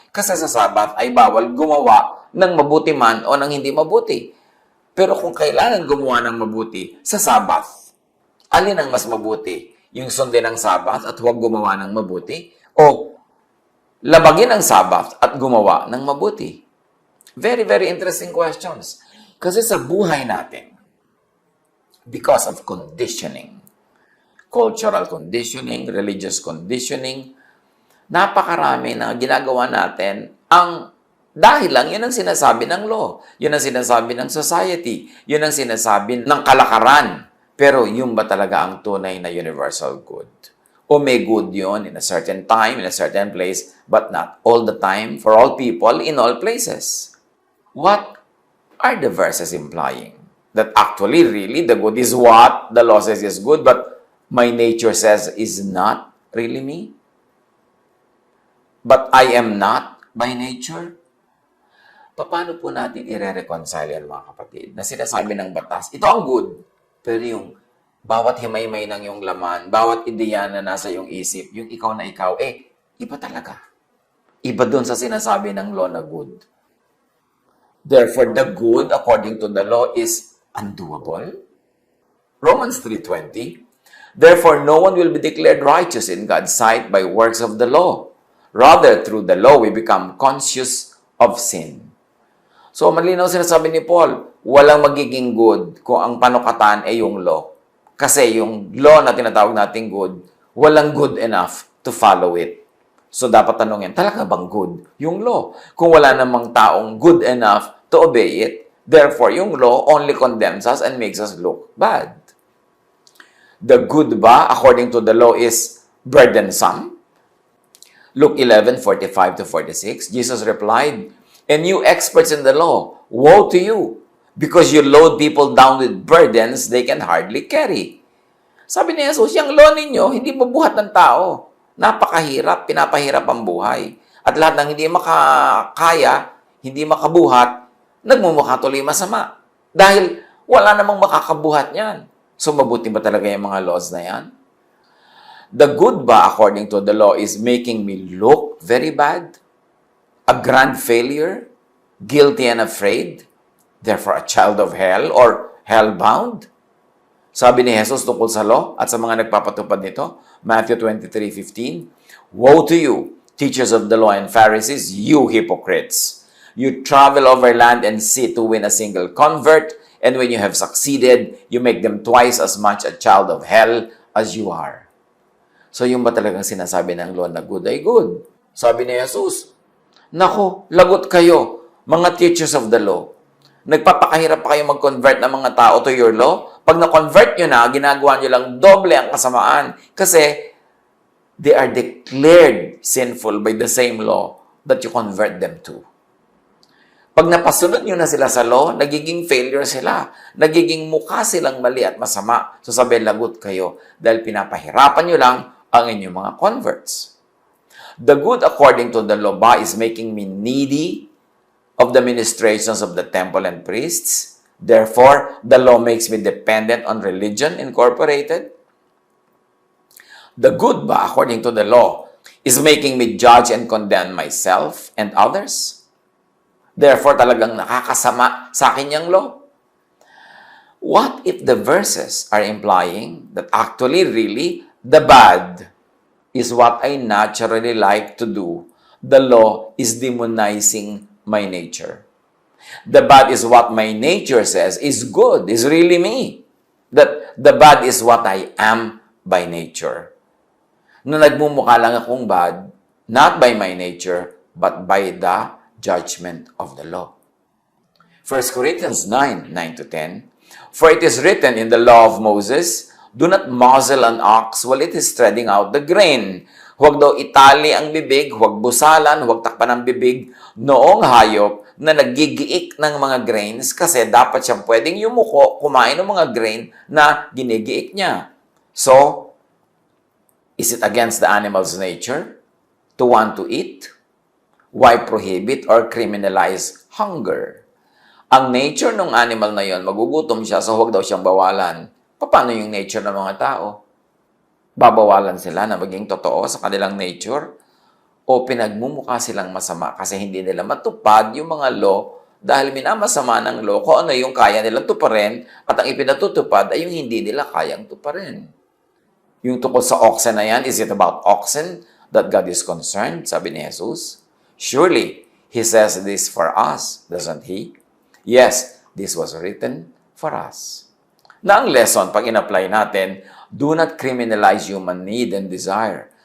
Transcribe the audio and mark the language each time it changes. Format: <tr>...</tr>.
<tl>Kasi sa Sabbath ay bawal gumawa ng mabuti man o ng hindi mabuti. Pero kung kailangan gumawa ng mabuti sa Sabbath, alin ang mas mabuti? Yung sundin ng Sabbath at huwag gumawa ng mabuti? O labagin ang Sabbath at gumawa ng mabuti?</tl> <en>Very, very interesting questions.</en> <tl>Kasi sa buhay natin,</tl> <en>because of conditioning, cultural conditioning, religious conditioning,</en> <tl>napakarami na ginagawa natin ang dahil lang yun ang sinasabi ng law, yun ang sinasabi ng society, yun ang sinasabi ng kalakaran. Pero yun ba talaga ang tunay na universal good? O may</tl> <en>good yun in a certain time, in a certain place, but not all the time, for all people, in all places? What are the verses implying? That actually, really, the good is what the law says is good, but my nature says is not really me? But I am not by nature?</en> <tl>Paano po natin i-reconcile yan, mga kapatid? Na sinasabi ng batas, ito ang good. Pero yung bawat himay-may ng yung laman, bawat ideya na nasa yung isip, yung ikaw na ikaw, iba talaga. Iba dun sa sinasabi ng law na good.</tl> <en>Therefore, the good, according to the law, is undoable. Romans 3:20, therefore, no one will be declared righteous in God's sight by works of the law. Rather, through the law, we become conscious of sin.</en> <tl>So, malinaw sinasabi ni Paul, walang magiging good kung ang panukatan ay yung law. Kasi yung law na tinatawag nating good, walang</tl> <en>good enough to follow it.</en> <tl>So, dapat tanongin, talaga bang good yung law? Kung wala namang taong</tl> <en>good enough to obey it,</en> <tl>therefore, yung law</tl> <en>only condemns us and makes us look bad. The good ba, according to the law, is burdensome? Luke 11:45-46, Jesus replied, "And you experts in the law, woe to you, because you load people down with burdens they can hardly carry."</en> <tl>Sabi ni Jesus, yung law ninyo, hindi mabuhat ng tao. Napakahirap, pinapahirap ang buhay. At lahat ng hindi makakaya, hindi makabuhat, nagmumukha tuloy masama. Dahil wala namang makakabuhat niyan. So mabuti ba talaga yung mga laws na yan?</tl> <en>The good ba, according to the law, is making me look very bad? A grand failure? Guilty and afraid? Therefore, a child of hell or hell-bound?</en> <tl>Sabi ni Jesus tungkol sa law at sa mga nagpapatupad nito,</tl> <en>Matthew 23:15, "Woe to you, teachers of the law and Pharisees, you hypocrites! You travel over land and sea to win a single convert, and when you have succeeded, you make them twice as much a child of hell as you are."</en> <tl>So, yung ba talagang sinasabi ng law na good ay good? Sabi ni Jesus, "Nako, lagot kayo, mga</tl> <en>teachers of the law.</en> <tl>Nagpapakahirap pa kayo mag-convert ng mga tao</tl> <en>to your law.</en> <tl>Pag na-convert nyo na, ginagawa nyo lang doble ang kasamaan.</tl> <en>Kasi they are declared sinful by the same law that you convert them to."</en> <tl>Pag napasunod nyo na sila sa law, nagiging failure sila. Nagiging mukha silang mali at masama. So sabi, lagot kayo dahil pinapahirapan nyo lang ang inyong mga converts.</tl> <en>The good according to the law ba is making me needy of the ministrations of the temple and priests. Therefore, the law makes me dependent on religion incorporated. The good ba, according to the law, is making me judge and condemn myself and others. Therefore,</en> <tl>talagang nakakasama sa akin yung law.</tl> <en>What if the verses are implying that actually, really, the bad is what I naturally like to do? The law is demonizing my nature. The bad is what my nature says is good, is really me. That the bad is what I am by nature.</en> <tl>Na nagmumukha lang akong</tl> <en>bad, not by my nature, but by the judgment of the law. 1 Corinthians 9:9-10, "For it is written in the law of Moses, do not muzzle an ox while it is treading out the grain.</en> <tl>Huwag daw itali ang bibig, huwag busalan, huwag takpan ang bibig noong hayop na nagigiik ng mga grains kasi dapat siyang pwedeng yumuko, kumain ng mga grain na ginigiik niya."</tl> <en>So, is it against the animal's nature to want to eat? Why prohibit or criminalize hunger?</en> <tl>Ang nature ng animal na yon, magugutom siya, so huwag daw siyang bawalan. Paano yung nature ng mga tao? Babawalan sila na maging totoo sa kanilang nature? O pinagmumukha silang masama kasi hindi nila matupad yung mga law dahil minamasama ng law kung ano yung kaya nilang tuparin at ang ipinatutupad ay yung hindi nila kayang tuparin. Yung tungkol sa oxen na yan,</tl> <en>is it about oxen that God is concerned?</en> <tl>Sabi ni Jesus.</tl> <en>Surely, He says this for us, doesn't He? Yes, this was written for us.</en> <tl>Na ang lesson, pag in-apply natin,</tl> <en>do not criminalize human need and desire.</en>